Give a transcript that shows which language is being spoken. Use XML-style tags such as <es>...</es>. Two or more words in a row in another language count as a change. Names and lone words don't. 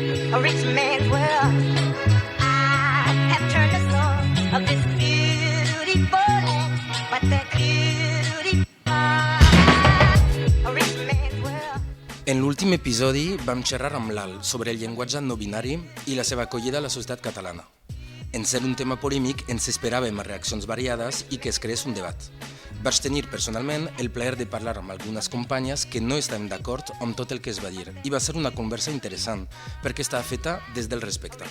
<en>a rich man's world. I have turned the soul of this beautiful land, but the beauty a rich man's world.</en> <ca>En l'últim episodi vam xerrar amb l'Al sobre el llenguatge no binari i la seva acollida a la societat catalana. En ser un tema polèmic ens esperàvem reaccions variades i que es creés un debat. Vaig tenir personalment el plaer de parlar amb algunes companyes que no estàvem d'acord amb tot el que es va dir i va ser una conversa interessant perquè estava feta des del respecte.</ca>